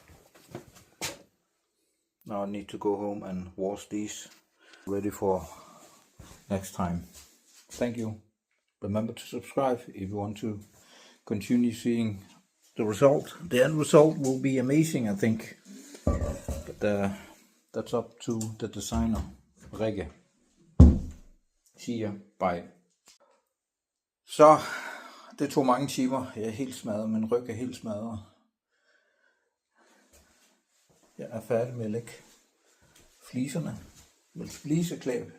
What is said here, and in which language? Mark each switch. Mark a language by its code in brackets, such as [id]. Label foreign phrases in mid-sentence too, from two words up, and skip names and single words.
[en] Now I need to go home and wash these, ready for next time. Thank you. Remember to subscribe if you want to continue seeing the result. The end result will be amazing, I think. But that's up to the designer, Rikke. [da] Siger bye. Så det tog mange timer. Jeg er helt smadret, min ryg er helt smadret. Jeg er færdig med at lægge fliserne med fliseklæb.